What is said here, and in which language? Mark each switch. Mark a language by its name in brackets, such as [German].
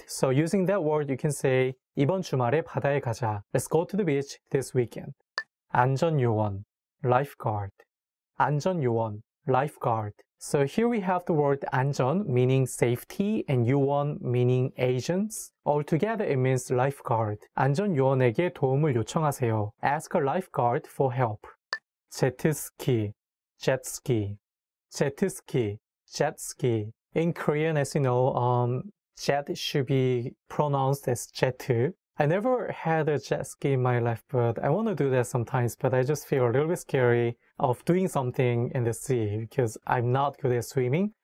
[English] So using that word, you can say [Korean] 이번 주말에 바다에 가자. [English] Let's go to the beach this weekend. 안전요원, lifeguard. 안전요원, lifeguard. So here we have the word 안전 meaning safety and 요원 meaning agents. Altogether it means lifeguard. [Korean] 안전 요원에게 도움을 요청하세요. [English] Ask a lifeguard for help. 제트스키, jetski, 제트스키, jetski. In Korean, as you know, jet should be pronounced as jetu. I never had a jet ski in my life, but I want to do that sometimes, but I just feel a little bit scary of doing something in the sea because I'm not good at swimming.